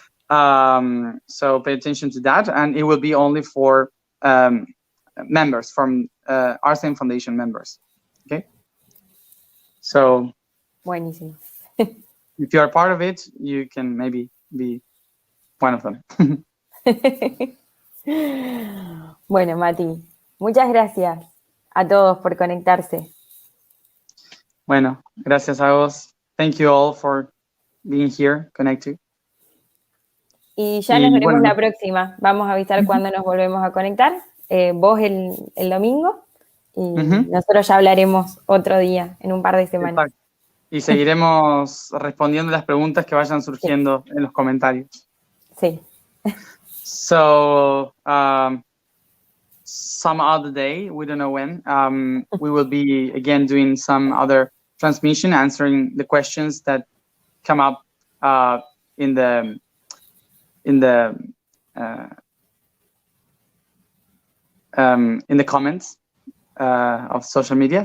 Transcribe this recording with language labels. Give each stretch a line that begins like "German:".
English: So pay attention to that, and it will be only for members from Arsene Foundation members. Okay. So
Spanish: Buenísimo.
English: if you are part of it, you can maybe be one of them.
Spanish: Bueno, Mati, muchas gracias a todos por conectarse. Bueno, gracias a vos.
English: Thank you all for being here, connected.
Spanish: Y ya nos veremos la próxima. Vamos a avisar cuándo nos volvemos a conectar. Vos el domingo y nosotros ya hablaremos otro día, en un par de semanas. Exacto. Y seguiremos respondiendo las preguntas que vayan surgiendo en los comentarios. Sí.
English: So, some other day, we don't know when, we will be again doing some other transmission, answering the questions that come up in the comments of social media.